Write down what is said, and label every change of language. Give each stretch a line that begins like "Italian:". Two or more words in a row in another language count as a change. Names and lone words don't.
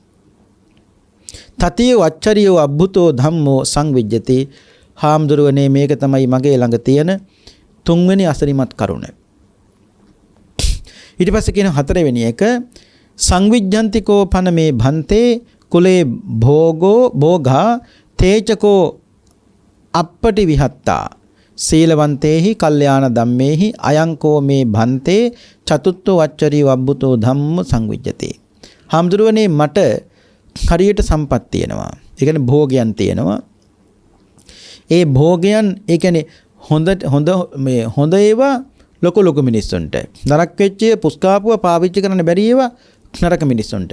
Pali: තතිය වච්චරියෝ අබ්බුතෝ ධම්මෝ සංවිජ්ජති.
Sinhala: හාමුදුරුවනේ මේක තමයි මගේ ළඟ තියෙන තුන්වෙනි අසරිමත් කරුණ. ඊට පස්සේ කියන හතරවෙනි එක
Pali: සංවිජ්ජන්තිකෝ පන මේ භන්තේ කුලේ භෝගා තේචකෝ අප්පටි විහත්තා සීලවන්තේහි කල්යාණ ධම්මේහි අයංකෝ මේ භන්තේ චතුත්ථ වච්චරී වබ්බුතෝ ධම්ම සංවිජ්ජති.
Sinhala: හාමුදුරුවනේ මට හරියට සම්පත් තියෙනවා. ඒ කියන්නේ භෝගයන් තියෙනවා. ඒ භෝගයන් ඒ කියන්නේ හොඳ ඒවා ලොකු මිනිස්සුන්ට නරක වෙච්ච පුස්කාපුව පාවිච්චි කරන්න බැරි ඒවා නරක මිනිස්සුන්ට.